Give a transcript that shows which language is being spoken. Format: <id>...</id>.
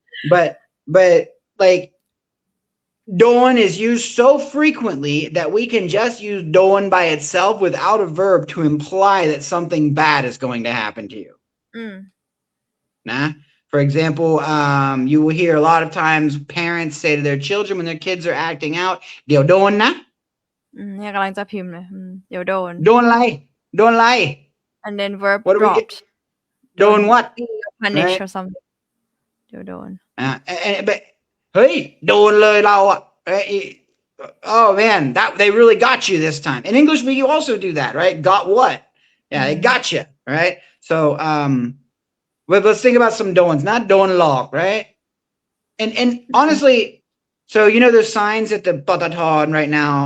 <en>But like doan is used so frequently that we can just use doan by itself without a verb to imply that something bad is going to happen to you. Nah. For example, you will hear a lot of times parents say to their children when their kids are acting out,</en> <th>เดี๋ยวโดนนะ เนี่ยกำลังจะพิมพ์เลยเดี๋ยวโดน โดนอะไร</th> <en>and then verb what dropped โดน what punish or something</en> <th>เดี๋ยวโดน but เฮ้ยโดนเลยเราอ่ะ</th> <en>oh man, that they really got you this time. In English, we also do that, right? Got what? Yeah, they got you, right? So, but let's think about some doans, not doan log, right? And honestly, so there's signs at the Pataton right now.</en>